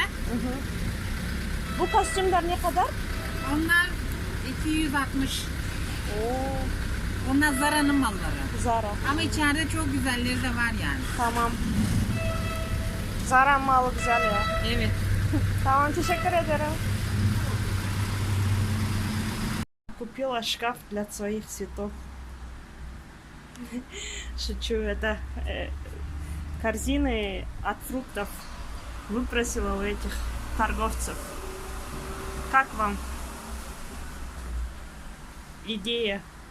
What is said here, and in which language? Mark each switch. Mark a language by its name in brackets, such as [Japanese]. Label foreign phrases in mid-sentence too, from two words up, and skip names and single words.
[Turkish] Hı. Bu kostümler ne kadar? Onlar 260. Oo, Onlar Zara'nın malları. Zara. Ama içeride çok güzelleri de var yani. Tamam. Zara malı güzel ya. Evet. Tamam, teşekkür ederim. [Russian] Купила шкаф для своих цветов. Шучу, это корзины от фруктов выпросила у этих торговцев. Как вам идея?